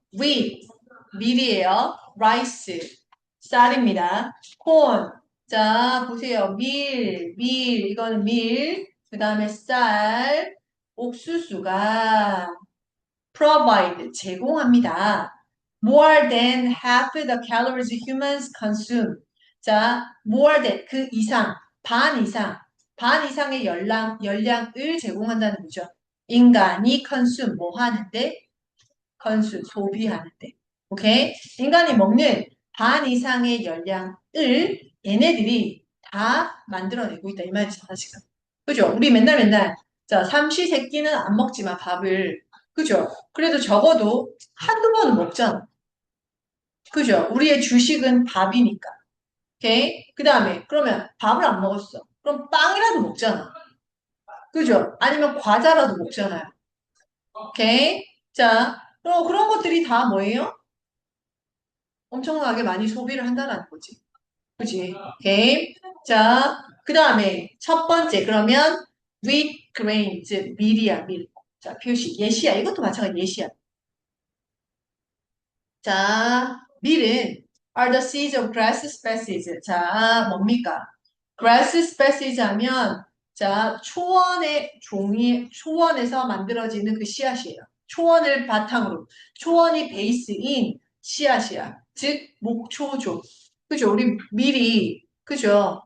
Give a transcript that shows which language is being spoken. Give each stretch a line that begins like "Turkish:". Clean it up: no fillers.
English: wheat,
Korean: 밀이에요.
English: rice,
Korean: 쌀입니다.
English: corn.
Korean: 자, 보세요. 이거는 밀. 그 다음에 쌀, 옥수수가 provide, 제공합니다.
English: More than half the calories humans consume.
Korean: 자, more than, 그 이상, 반 이상의 열량을 제공한다는 거죠. 인간이 consume, 뭐 하는데? consume, 소비하는데. 오케이? 인간이 먹는 반 이상의 열량을 얘네들이 다 만들어내고 있다. 이 말이잖아, 지금. 그죠? 우리 맨날, 자, 삼시세끼는 안 먹지만 밥을. 그죠? 그래도 적어도 한두 번은 먹잖아. 그죠? 우리의 주식은 밥이니까. 오케이? 그 다음에, 그러면 밥을 안 먹었어. 그럼 빵이라도 먹잖아. 그죠? 아니면 과자라도 먹잖아요. 오케이? 자, 그런 것들이 다 뭐예요? 엄청나게 많이 소비를 한다는 거지. 그지? 오케이. 자, 그 다음에 첫 번째, 그러면 wheat grain, 즉, 밀이야, 밀. 자, 표시. 예시야. 이것도 마찬가지 예시야. 자, 밀은
English: are the seeds of grass species.
Korean: 자, 뭡니까? grass species 하면 자, 초원에서 만들어지는 그 씨앗이에요. 초원을 바탕으로. 초원이 베이스인 씨앗이야. 즉, 목초종. 그죠? 우리 밀이, 그죠?